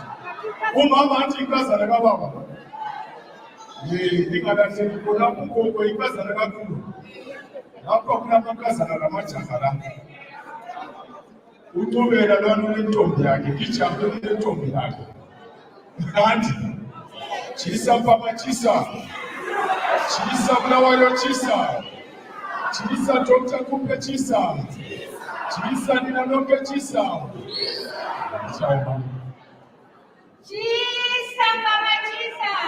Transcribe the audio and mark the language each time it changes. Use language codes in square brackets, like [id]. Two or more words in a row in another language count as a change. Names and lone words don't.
[nd] Umama athi inkazana kababa. Ingalahleki khona ugogo inkazana kakhulu. Lapho kunamakazana lamajaha la. Uthobela lwana lentombi yakhe, ijaha lentombi yakhe. Kanti chisa papa chisa. Chisa Bulawayo chisa. Chisa Dr. Khupe chisa. Chisa Ninanoke chisa. Chisa Mama chisa.